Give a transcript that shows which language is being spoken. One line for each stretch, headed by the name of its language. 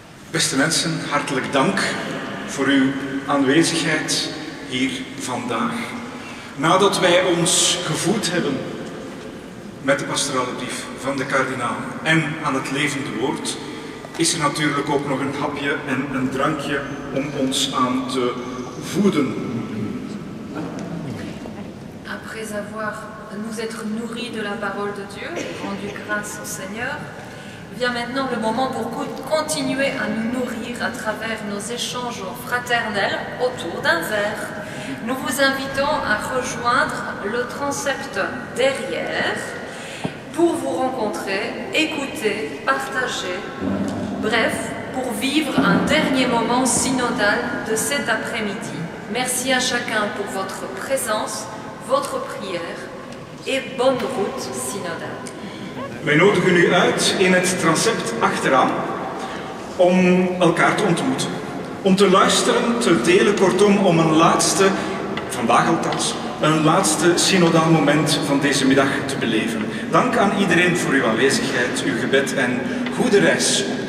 Dutch: Beste mensen, hartelijk dank voor uw aanwezigheid hier vandaag. Nadat wij ons gevoed hebben met de pastorale brief van de kardinaal en aan het levende woord, is er natuurlijk ook nog een hapje en een drankje om ons aan te voeden.
French: Après avoir nous être nourris de la parole de Dieu et rendu grâce au Seigneur, vient maintenant le moment pour continuer à nous nourrir à travers nos échanges fraternels autour d'un verre. Nous vous invitons à rejoindre le transept derrière pour vous rencontrer, écouter, partager, bref, pour vivre un dernier moment synodal de cet après-midi. Merci à chacun pour votre présence, votre prière et bonne route synodale.
Dutch: Wij nodigen u uit in het transept achteraan om elkaar te ontmoeten. Om te luisteren, te delen, kortom om een laatste, vandaag althans, een laatste synodaal moment van deze middag te beleven. Dank aan iedereen voor uw aanwezigheid, uw gebed en goede reis.